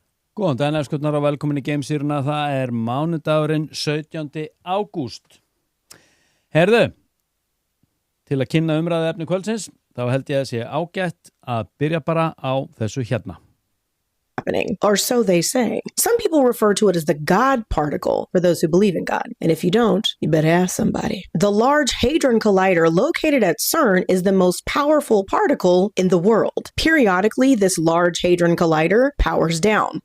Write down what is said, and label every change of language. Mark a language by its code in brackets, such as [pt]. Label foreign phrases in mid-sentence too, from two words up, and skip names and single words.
[is] Góðan daginn, elskutnar og velkomin í Gamesýruna. Það mánudagurinn 17. ágúst. Herðu, til að kynna umræðu efni kvöldsins, þá held ég að sé ágætt að byrja bara á þessu hérna. [en] Happening, or so they say. Some people refer to it as the God particle for those who believe in God. And if you don't, you better ask somebody. The Large Hadron Collider located at CERN is the most powerful particle in the world. Periodically, this Large Hadron Collider powers down.